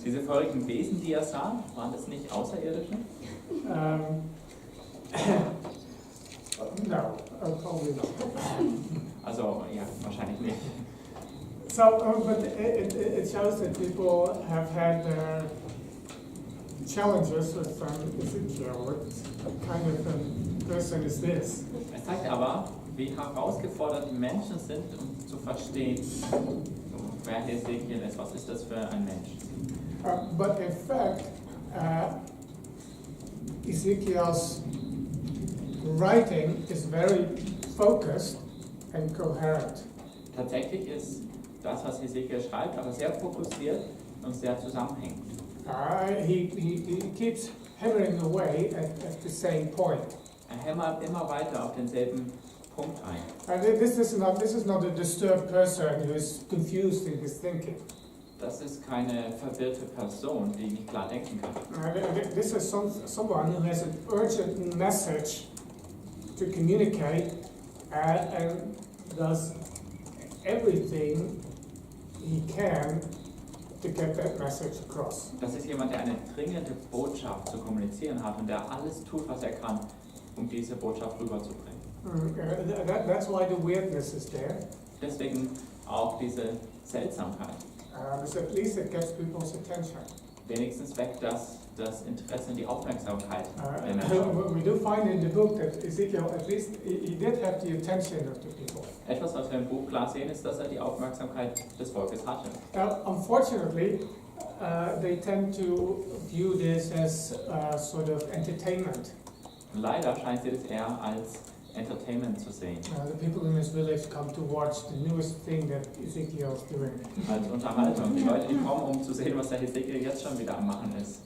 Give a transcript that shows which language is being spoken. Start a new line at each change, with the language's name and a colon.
German: Diese feurigen Wesen, die er sah, waren das nicht Außerirdische?
English: No, probably not.
German: Also, ja, wahrscheinlich nicht.
English: So, but it shows that people have had their challenges with Ezekiel. What kind of a person is this?
German: Es zeigt aber, wie herausgefordert die Menschen sind, um zu verstehen, wer Hesekiel ist. Was ist das für ein Mensch?
English: But in fact, Ezekiel's writing is very focused and coherent.
German: Tatsächlich ist das, was Hesekiel schreibt, aber sehr fokussiert und sehr zusammenhängend.
English: He keeps hammering away at the same point.
German: Er hämmert immer weiter auf denselben Punkt ein.
English: This is not a disturbed person who is confused in his thinking.
German: Das ist keine verwirrte Person, die nicht klar denken kann.
English: This is someone who has an urgent message to communicate and does everything he can to get that message across.
German: Das ist jemand, der eine dringende Botschaft zu kommunizieren hat und der alles tut, was er kann, um diese Botschaft rüberzubringen.
English: That's why the weirdness is there.
German: Deswegen auch diese Seltsamkeit.
English: So at least it gets people's attention.
German: Wenigstens weckt das Interesse und die Aufmerksamkeit der Menschen.
English: We do find in the book that Ezekiel, at least he did have the attention of the people.
German: Etwas, was wir im Buch klar sehen, ist, dass er die Aufmerksamkeit des Volkes hatte.
English: Unfortunately, they tend to view this as sort of entertainment.
German: Leider scheint sie das eher als Entertainment zu sehen.
English: The people in this village come to watch the newest thing that Ezekiel is doing.
German: Als Unterhaltung. Die Leute, die kommen, um zu sehen, was der Hesekiel jetzt schon wieder am Machen ist.